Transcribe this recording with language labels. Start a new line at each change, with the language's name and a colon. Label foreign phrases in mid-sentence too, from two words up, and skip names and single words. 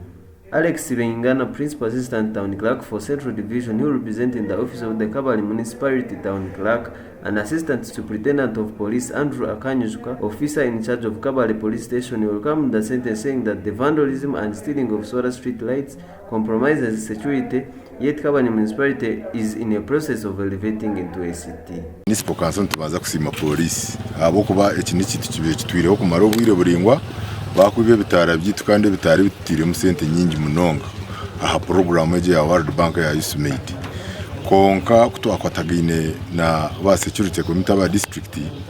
English: Alex Bengana, Principal Assistant Town Clerk for Central Division, who represented the Office of the Kabale Municipality Town Clerk, and Assistant Superintendent of Police Andrew Akanyuka, Officer in charge of Kabale Police Station, welcomed the sentence, saying that the vandalism and stealing of solar street lights compromises security, yet Kabale Municipality is in a process of elevating into a city. Municipal Council
Chiga: tubaza kusima police abo kuba ekiniki kibe kitwireho kumara obwire buringwa bakubye bitara byitu kandi bitari bitire mu sente nyingi munonga aha program eje ya World Bank ya Usmade konka kutwakwatagine na ba
English: security committee
Chiga: ba district